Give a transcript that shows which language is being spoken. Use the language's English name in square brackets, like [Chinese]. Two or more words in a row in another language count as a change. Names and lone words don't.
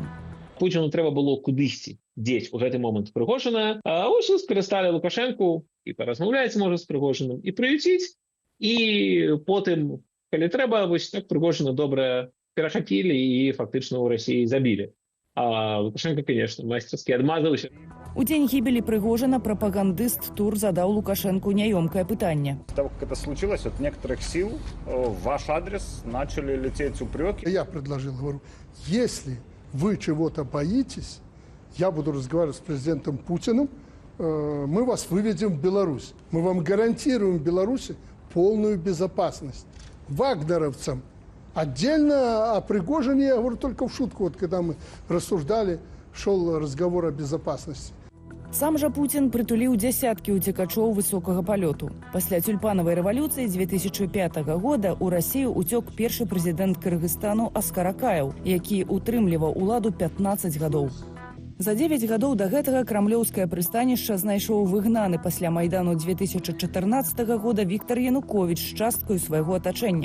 [Belarusian] Путіну трэба было кудысьці дзець у гэты момант Прыгожина, а вось скарысталі Лукашенку і паразмаўляць можа з Прыгожиным і прыюціць, і потым, калі трэба, вось так Прыгожина добра перахапілі і фактычна ў Расіі забілі. [Russian] А Лукашенко, конечно, мастерски адмазаўся. [Belarusian] У дзень гібелі Прыгожина прапагандыст ТУР задаў Лукашенку няёмкае пытанне. [Russian] С того, как это случилось, от некоторых сил в ваш адрес начали лететь упреки. Я предложил, говорю, если вы чего-то боитесь, я буду разговаривать с президентом Путиным, мы вас выведем в Беларусь. Мы вам гарантируем в Беларуси полную безопасность. Вагнеровцам отдельно, о Пригожине я говорю только в шутку, вот когда мы рассуждали, шел разговор о безопасности. [Belarusian] Сам жа Путін прытуліў дзясяткі ўцекачоў высокага палёту. Пасля тюльпанавай рэвалюцыі 2005 года ў Расію ўцёк першы прэзідэнт Кыргызстану Аскар Акаев, які утрымліваў уладу 15 гадоў. За 9 гадоў да гэтага крамлёўскае прыстанішча знайшоў выгнаны пасля Майдану 2014 года Віктор Януковіч з часткаю свайго атачэння.